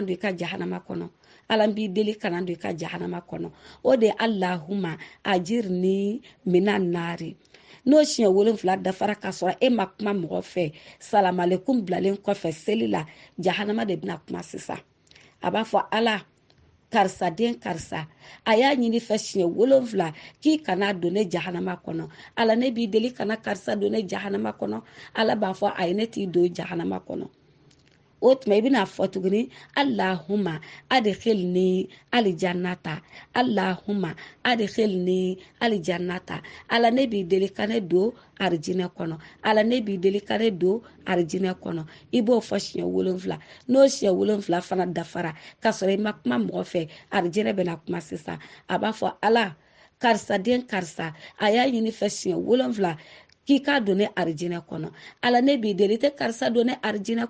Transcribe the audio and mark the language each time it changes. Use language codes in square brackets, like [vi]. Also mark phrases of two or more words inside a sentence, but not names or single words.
[bm] don i ka jahanama kɔnɔ Ala n b'i deli kana don i ka jahanama kɔnɔ o de [ar] اللهم أجرني من النار [bm] n'o siɲɛ 7 dafara ka sɔrɔ e ma kuma mɔgɔ fɛ salamalekum bilalen kɔfɛ seli la jahanama de bɛna kuma sisan a b'a fɔ Ala karisa den karisa a y'a ɲini fɛ siɲɛ 7 k'i kana don ne jahanama kɔnɔ Ala ne b'i deli kana karisa don ne jahanama kɔnɔ Ala b'a fɔ a ye ne t'i don jahanama kɔnɔ o tuma i bɛna fɔ tuguni [ar] اللهم أدخلني الجنة اللهم أدخلني الجنة [bm] Ala ne b'i deli ka ne don arijinɛ kɔnɔ Ala ne b'i deli ka ne don arijinɛ kɔnɔ i b'o fɔ siɲɛ 7 n'o siɲɛ 7 fana dafara ka sɔrɔ i ma kuma mɔgɔ fɛ arijinɛ bɛna kuma sisan a b'a fɔ Ala karisa den karisa a y'a ɲini fɛ siɲɛ 7 k'i ka don ne arijinɛ kɔnɔ Ala ne b'i deli tɛ karisa don ne arijinɛ